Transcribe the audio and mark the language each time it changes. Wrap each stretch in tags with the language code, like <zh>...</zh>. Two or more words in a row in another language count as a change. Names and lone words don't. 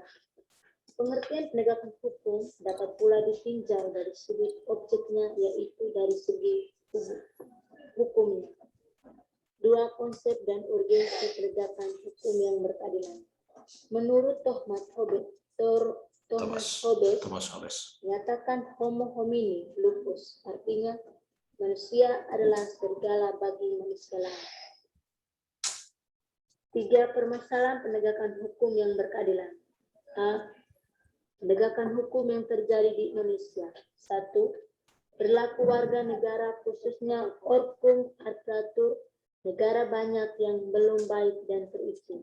<id>Pengertian penegakan hukum dapat pula ditinjau dari sudut objeknya, yaitu dari segi hukumnya. 2. Konsep dan urgensi penegakan hukum yang berkeadilan. Menurut Thomas Hobbes menyatakan</id> <la>homo homini lupus,</la> <id>artinya manusia adalah serigala bagi manusia lain. 3. Permasalahan penegakan hukum yang berkeadilan. A. Penegakan hukum yang terjadi di Indonesia. 1. Perilaku warga negara khususnya orkum aparatur negara banyak yang belum baik dan terisi.</id>